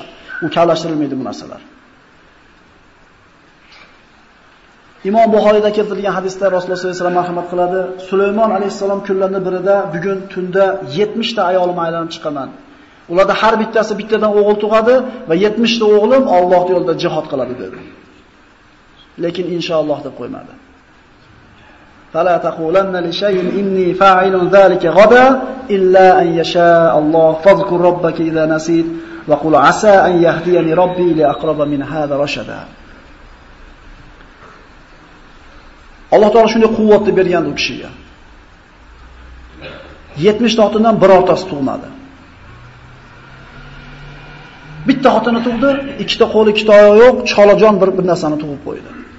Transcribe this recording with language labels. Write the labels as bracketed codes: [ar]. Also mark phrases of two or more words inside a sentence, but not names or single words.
[uz] U kavlashtirilmaydi bu narsalar. Imom Buxoriyda keltirilgan hadisda Rasululloh [ar] صلى الله عليه وسلم [uz] marhamat qiladi. Sulaymon alayhisalom kunlarning birida bugun tunda 70 ta ayolim aylanib chiqaman. Ularda har bittasi bittadan o'g'il tug'adi va 70 ta o'g'lim Alloh yo'lida jihad qiladi dedi. Lekin inshaalloh deb qo'ymadi. [ar] فلا تقولن لشيء إني فاعل ذلك غدا إلا أن يشاء الله واذكر ربك إذا نسيت وقل عسى أن يهديني ربي لأقرب من هذا رشدا. [uz] Alloh taolo shunday quvvatni bergan u kishiga. 70 ta xotindan birortasi tug'madi. Bitta xotini tug'di, ikkita qo'l, ikkita oyoq yo'q, cholajon bir narsani tug'ib qo'ydi.